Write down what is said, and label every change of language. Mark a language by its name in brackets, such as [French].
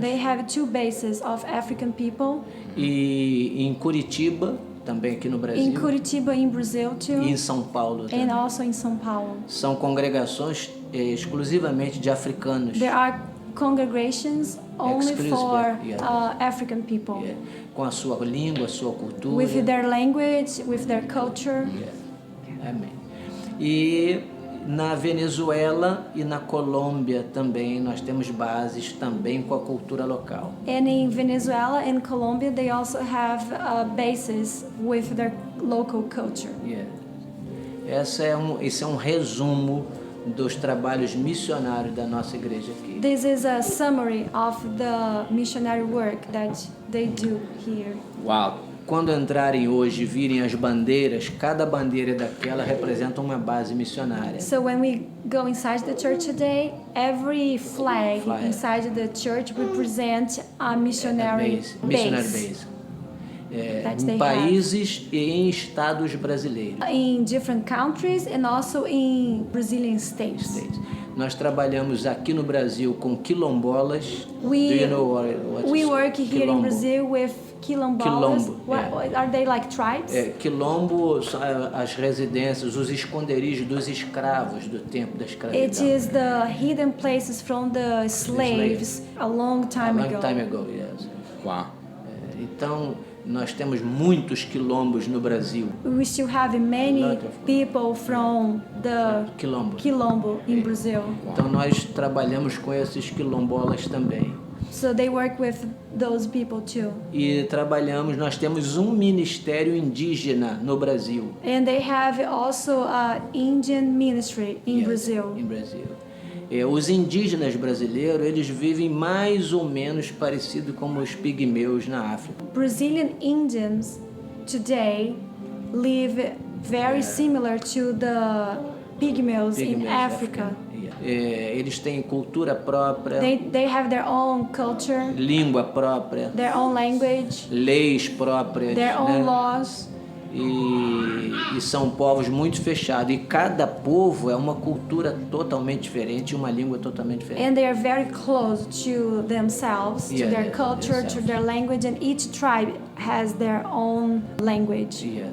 [English] they have two bases of African people. [Portuguese] e em Curitiba, também aqui no Brasil, [English] In Curitiba, in Brazil too, [Portuguese] e em São Paulo também. [English] and also in São Paulo. [Portuguese] São congregações exclusivamente de africanos. [English] There are congregations only Exclusive, for yeah. African people, [Portuguese] Com a sua língua, a sua cultura. [English] with their language, with their culture. [Portuguese] Amém. E na Venezuela e na Colômbia também nós temos bases também com a cultura local. [English] And in Venezuela and Colombia, they also have bases with their local culture. [Portuguese] Esse é um resumo dos trabalhos missionários da nossa igreja aqui. [English] This is a summary of the missionary work that they do here. Wow. [Portuguese] Quando entrarem hoje e virem as bandeiras, cada bandeira daquela representa uma base missionária. [English] So when we go inside the church today, every flag inside the church represents a missionary Missionary base. base. That [Portuguese] Em [English] they [Portuguese] países e em estados brasileiros. [English] In different countries and also in Brazilian states. [Portuguese] Nós trabalhamos aqui no Brasil com quilombolas. [English] We, Do you know what we is work here quilombo? in Brazil with quilombolas. Quilombo, What, are they like tribes? [Portuguese] Quilombo são as residências, os esconderijos dos escravos do tempo da escravidão. [English] It is the hidden places from the slaves a long time A long ago. time ago, yes. Wow. [Portuguese] Então, nós temos muitos quilombos no Brasil. [English] We still have many people from the Quilombo in Brazil. [Portuguese] Então, nós trabalhamos com esses quilombolas também. [English] So they work with those people too. [Portuguese] E nós temos um ministério indígena no Brasil. [English] And they have also an Indian ministry in Brazil. [Portuguese] Em Brasil. Os indígenas brasileiros, eles vivem mais ou menos parecido como os pigmeus na África. [English] Brazilian Indians today live very similar to the pygmeus in Africa. [Portuguese] Eles têm cultura própria, [English] They have their own culture, [Portuguese] língua própria, [English] their own language, [Portuguese] leis próprias, [English] their own laws. [Portuguese] E são povos muito fechados. E cada povo é uma cultura totalmente diferente e uma língua totalmente diferente. [English] And they are very close to themselves, to their culture, to their language, and each tribe has their own language.